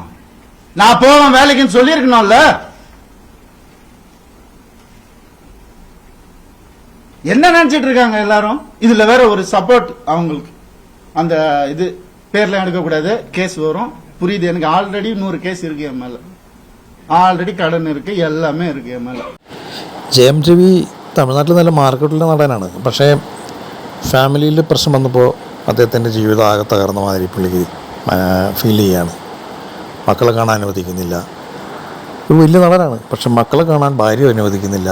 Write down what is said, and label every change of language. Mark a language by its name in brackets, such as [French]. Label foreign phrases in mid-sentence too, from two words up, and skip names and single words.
[Tamil] நான் போவேன் வேலைக்குன்னு சொல்லியிருக்கணும்ல. என்ன நினைச்சிட்டு இருக்காங்க எல்லாரும்? இதுல வேற ஒரு சப்போர்ட் அவங்களுக்கு. அந்த இது பேர்ல எடுக்க கூடாது, கேஸ் வரும். புரியுது எனக்கு. ஆல்ரெடி 100 കേസ് இருக்கு என் மேல. ஆல்ரெடி கடன் இருக்கு, எல்லாமே இருக்கு என் மேலே. [Malayalam] ജയം രവി തമിഴ്നാട്ടിൽ നല്ല മാർക്കറ്റുള്ള നടനാണ്. പക്ഷേ ഫാമിലിയിൽ പ്രശ്നം വന്നപ്പോൾ അദ്ദേഹത്തിൻ്റെ ജീവിതം ആകെ തകർന്ന മാതിരി പുള്ളിക്ക് ഫീൽ ചെയ്യാണ്. മക്കളെ കാണാൻ അനുവദിക്കുന്നില്ല. ഒരു വലിയ നടനാണ്, പക്ഷെ മക്കളെ കാണാൻ ഭാര്യ അനുവദിക്കുന്നില്ല.